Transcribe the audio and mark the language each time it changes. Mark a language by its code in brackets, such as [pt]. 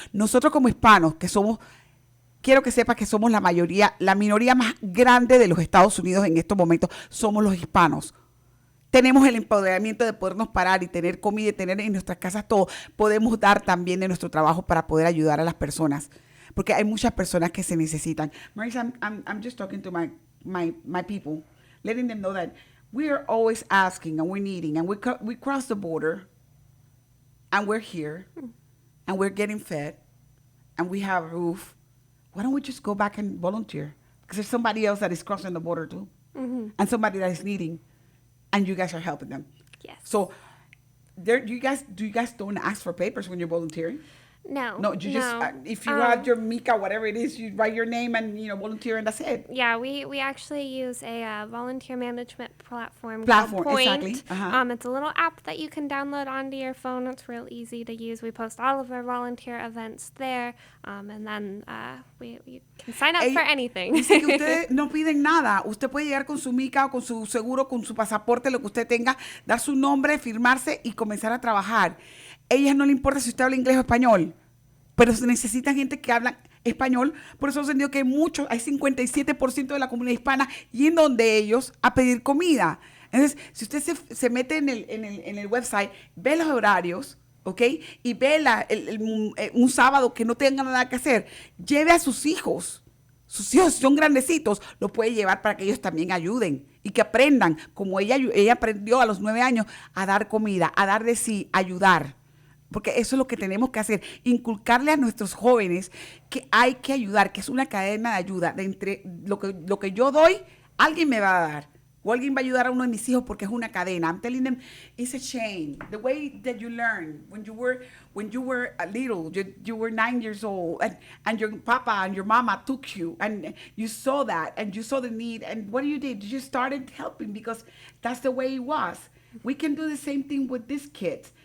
[es] Nosotros como hispanos, que somos, quiero que sepas que somos la minoría más grande de los Estados Unidos en estos momentos, somos los hispanos. Tenemos el empoderamiento de podernos parar y tener comida y tener en nuestras casas todo. Podemos dar también de nuestro trabajo para poder ayudar a las personas. Porque hay muchas personas que se necesitan. [en] Morrisa, I'm just talking to my people, letting them know that we are always asking and we're needing, and we cross the border, and we're here, and we're getting fed, and we have a roof. Why don't we just go back and volunteer? Because there's somebody else that is crossing the border too, and somebody that is needing, and you guys are helping them. Yes. So, do you guys don't ask for papers when you're volunteering? No. No, you just, if you have your Mica, whatever it is, you write your name and, volunteer and that's it. Yeah, we actually use a volunteer management platform called Point. Exactly. Uh-huh. It's a little app that you can download onto your phone. It's real easy to use. We post all of our volunteer events there, and then we can sign up for anything. [es] Dice que ustedes no piden nada. Usted puede llegar con su Mica o con su seguro, con su pasaporte, lo que usted tenga, dar su nombre, firmarse y comenzar a trabajar. Ellas no le importa si usted habla inglés o español, pero se necesitan gente que habla español. Por eso he entendido que hay 57% de la comunidad hispana yendo donde ellos a pedir comida. Entonces, si usted se mete en el website, ve los horarios ¿ok? Y vela un sábado que no tenga nada que hacer, lleve a sus hijos. Sus hijos son grandecitos, los puede llevar para que ellos también ayuden y que aprendan, como ella aprendió a los 9 años, a dar comida, a dar de sí, ayudar. Porque eso es lo que tenemos que hacer, inculcarle a nuestros jóvenes que hay que ayudar, que es una cadena de ayuda. De entre lo que yo doy, alguien me va a dar. O alguien va a ayudar a uno de mis hijos porque es una cadena. [en] I'm telling them, it's a chain. The way that you learn when you were a little, you were 9 years old, and your papa and your mama took you, and you saw that, and you saw the need, and what you did? You started helping because that's the way it was. We can do the same thing with these kids.